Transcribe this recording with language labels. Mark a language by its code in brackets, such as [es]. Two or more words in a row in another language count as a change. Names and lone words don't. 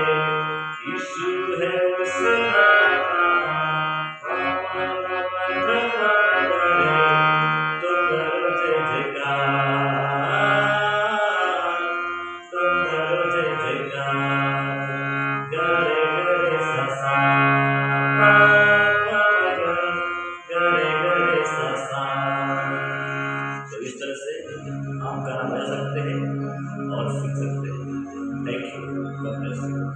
[hi] यीशु है उसका नाम, मा मा मा ध प ग रे। तो करो जय जयकार, तो करो जय जयकार। ग रे सा सा प प ग रे सा सा। तो इस तरह से आप गाना बजा सकते हैं और सीख सकते हैं। [en] Thank you, God bless you.